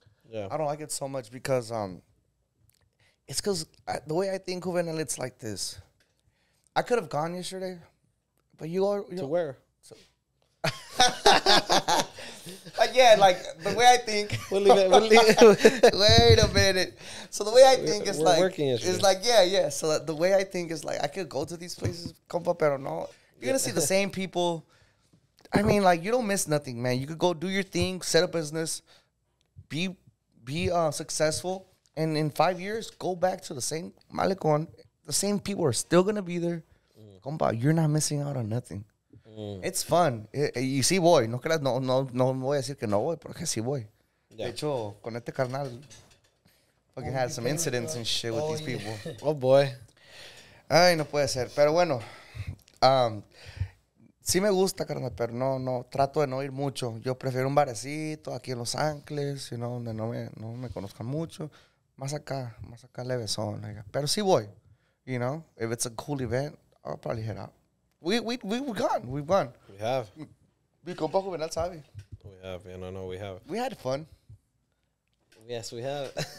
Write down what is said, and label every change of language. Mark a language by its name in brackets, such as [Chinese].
[English] Yeah. I don't like it so much because it's because the way I think of it, and it's like this. I could have gone yesterday, but you are To where? yeah, like the way I think. We'll leave it. Wait a minute. So the way I think is We're like working yesterday. it's like yeah. So the way I think is like I could go to these places, compa, [Spanish] pero no. [English] You're gonna see the same people. I mean, like you don't miss nothing, man. You could go do your thing, set a business, be successful, and in 5 years go back to the same malecon. The same people are still gonna be there. Compa, you're not missing out on nothing. It's fun. [Spanish] Y sí voy. No creas, no voy a decir que no voy, porque sí voy. [English] Yeah. [Spanish] De hecho, con este carnal, [English] fucking had some incidents and shit with these people. Oh, boy. [Spanish] Ay, no puede ser. Pero bueno, sí me gusta, carnal, pero no, trato de no ir mucho. Yo prefiero un barecito aquí en Los Ángeles, donde no me conozcan mucho. Más acá levesón. Pero sí voy, [English] If it's a cool event, I'll probably head out. We've gone. We have. [Spanish] Mi compa Juvenal sabe. [English] We have. No, we have. We had fun. Yes, we have.